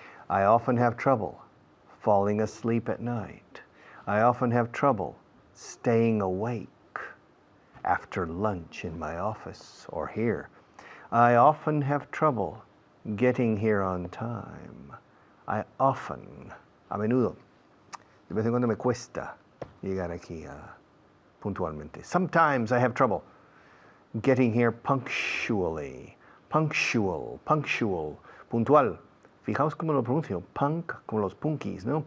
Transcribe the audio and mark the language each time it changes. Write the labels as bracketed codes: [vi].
[en] I often have trouble falling asleep at night. I often have trouble staying awake after lunch in my office or here. I often have trouble getting here on time. [es] A menudo, de vez en cuando me cuesta llegar aquí puntualmente. [en] Sometimes I have trouble getting here punctually. Punctual, puntual. [es] Fijaos cómo lo pronuncio. Punk, como los punkies, ¿no?